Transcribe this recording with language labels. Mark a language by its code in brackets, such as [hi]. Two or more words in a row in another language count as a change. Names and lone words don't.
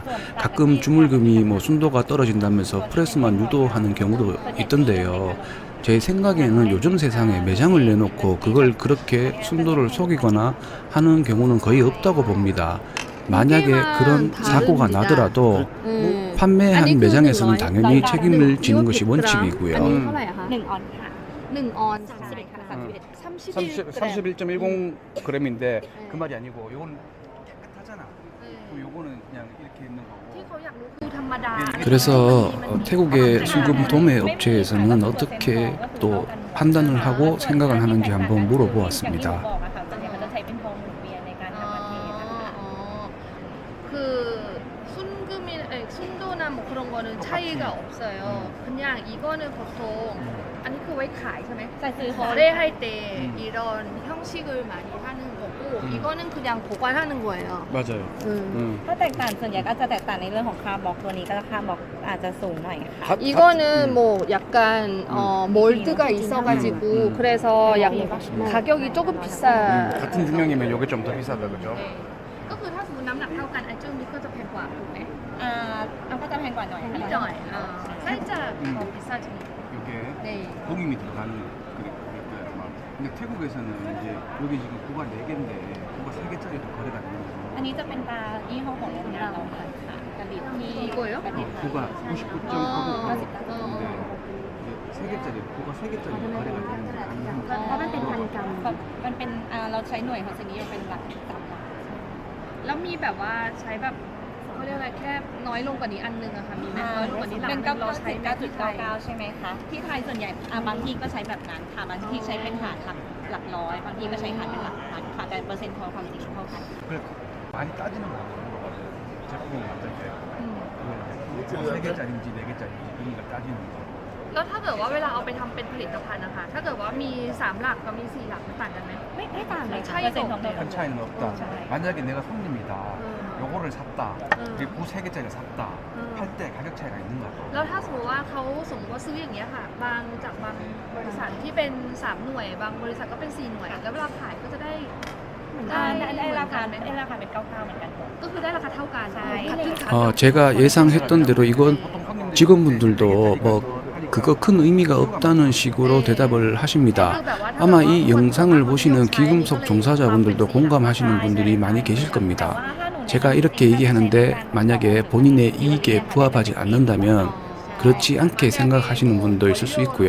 [ko] 가끔 주물금이 순도가 떨어진다면서 프레스만 유도하는 경우도 있던데요. 제 생각에는 요즘 세상에 매장을 내놓고 그걸 그렇게 순도를 속이거나 하는 경우는 거의 없다고 봅니다. 만약에 그런 사고가 나더라도 판매한 매장에서는 당연히 책임을 지는 것이 원칙이고요. [th] อันนี้เท่าไหร่อะคะ 1 ออนค่ะ 1 ออน 31ค่ะ31 [ko] 31.10g인데 그 말이 아니고 요거는 깨끗하잖아. 그럼 요거는 그냥 이렇게 있는 거고. [th] ที่เขาอยากรู้คือธรรมดา [ko] 그래서 태국의 순금 도매 업체에서는 어떻게 또 판단을 하고 생각을 하는지 한번 [th] อย่างที่ [ko] 물어보았습니다. [th] บอกอะค่ะส่วนใหญ่มันจะใช้เป็นทองหมุนเวียนในการนำมาเทนะคะ [ko] 그 순금이 순도나 뭐 그런 거는 차이가 없어요. 그냥 이거는 보통 아니 그 왜 가이 [th] ใช่ไหม ใส่ซื้อ [ko] 거래할 때 이런 형식을 많이 하는 거고 이거는 그냥 보관하는 거예요. 맞아요. [th] ก็แตกต่างส่วนใหญ่ก็จะแตกต่างในเรื่องของค่าบล็อกตัวนี้ก็ค่าบล็อกอาจจะสูงหน่อยค่ะ [ko] 이거는 뭐 약간 몰드가 있어가지고 그래서 약 가격이 조금 비싸. 같은 분량이면 요게 좀 더 비싸다 그죠? [th] ก็คือถ้าสมมติน้ำหนักเท่ากันไอ้เจ้านี้ก็จะแพงกว่าถูกไหม เอาก็จะแพงกว่าหน่อย [ko] นิดหน่อย 살짝 더 비싸지. 요게 네. 농임이 들어가는 그럴 거예요 아마. 근데 태국에서는 이제 여기 지금 구가 4개인데 구가 3개짜리도 거래가 되는 거죠. [th] อันนี้จะเป็นตายี่ห้อของโรงงานเราค่ะผลิตที่ [ko] 이거예요? [th] ประเทศไทย [ko] 구가 99.9고 어. 근데 이제 3개짜리 구가 3개짜리 거래가 되는 게 가능합니다. [th] เพราะมันเป็นพันกรัมมันเป็นเราใช้หน่วยของชนิดเป็นหลักสามหลัก แล้วมีแบบว่าใช้แบบเขาเรียกอะไรแค่น้อยลงกว่านี้อันนึงอะค่ะมีไหมน้อยลงกว่านี้หลัง เป็น นึงเราใช้แบบที่ไทย 9.99ใช่ไหมคะที่ไทยส่วนใหญ่บางที่ก็ใช้แบบนั้นค่ะบางที่ใช้เป็นหารหลักร้อยบางที่ก็ใช้หารเป็นหลักพันค่ะแต่เปอร์เซ็นต์ของความจริงเท่ากัน [ko] 그래 많이 따지는 거 물어봐요. 제품을 만들 때 3개짜리인지 4개짜리인지 그런 걸 따지는 거. [th] แล้วถ้าเกิดว่าเวลาเอาไปทำเป็นผลิตภัณฑ์นะคะถ้าเกิดว่ามี3หลักกับมี4หลักมันต่างกันไหม ไม่ต่างเลยค่ะ ใช่ เปอร์เซ็นต์ของเดิม [ko] 큰 차이는 없다. 네. 만약에 내가 손님이다. 요거를 샀다. 응. 그리고 구 3개짜리 샀다. 응. 할 때 가격 차이가 있는 거야. [th] แล้วถ้าสมมติว่าเขาสมมติว่าซื้ออย่างเงี้ยค่ะบางบริษัทที่เป็น3หน่วยบางบริษัทก็เป็น4หน่วยแล้วเวลาขายก็จะได้ ได้ราคาเป็น99เหมือนกันหมด ก็คือได้ราคาเท่ากัน ใช่ [ko] 제가 예상했던 대로 이건 직원분들도 뭐 그거 큰 의미가 없다는 식으로 대답을 하십니다. 아마 이 영상을 보시는 기금속 종사자분들도 공감하시는 분들이 많이 계실 겁니다. 제가 이렇게 얘기하는데 만약에 본인의 이익에 부합하지 않는다면 그렇지 않게 생각하시는 분도 있을 수 있고요.